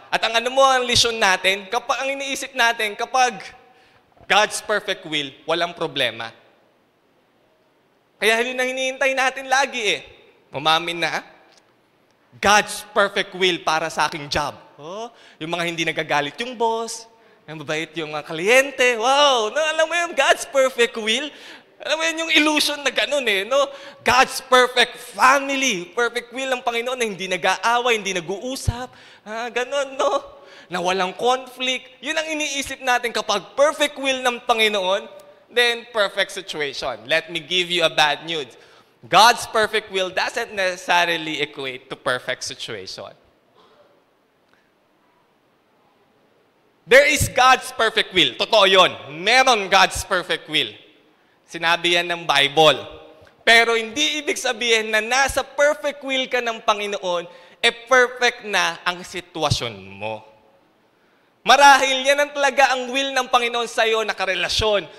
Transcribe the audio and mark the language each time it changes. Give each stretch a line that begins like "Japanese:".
Filipino: At ang ang lesson natin, ang iniisip natin, kapag God's perfect will, walang problema. Kaya yun ang hinihintay natin lagi Umamin na, God's perfect will para sa aking job. Yung mga hindi nagagalit yung boss, yung mabait yung mga kliyente. Wow! Alam mo yun, God's perfect will. Alam mo yun, yung illusion na ganun God's perfect family. Perfect will ng Panginoon na hindi nag-aaway, hindi nag-uusap. Ganun, Na walang conflict. Yun ang iniisip natin kapag perfect will ng Panginoon, then perfect situation.
English: Let me give you a bad news. God's perfect will doesn't necessarily equate to perfect situation. There is God's perfect will.
Filipino: Totoo yun. Meron God's perfect will. Sinabi yan ng Bible. Pero hindi ibig sabihin na nasa perfect will ka ng Panginoon, perfect na ang sitwasyon mo. Marahil yan ang talaga ang will ng Panginoon sa iyo na karelasyon.